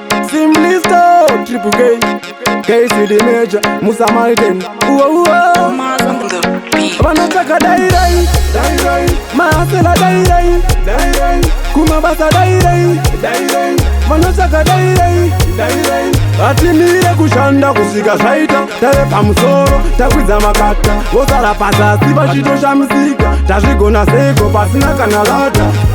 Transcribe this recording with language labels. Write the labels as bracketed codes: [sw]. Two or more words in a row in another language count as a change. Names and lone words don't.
[en] Simply Stone, Triple K, K to the major, Musa Martin. Uo, uo. Mars on the beat. [sn] Vanotaka dai dai, dai dai. Mahasela dai dai, dai dai. Kumabasa dai dai, dai dai. Vanotaka dai dai, dai dai. Atimire kushanda kusvika zvaita. Tave pamusoro, takwidza makata. Vosara pazasi vachitoshamisika. Tazvigona seiko pasina kana lata.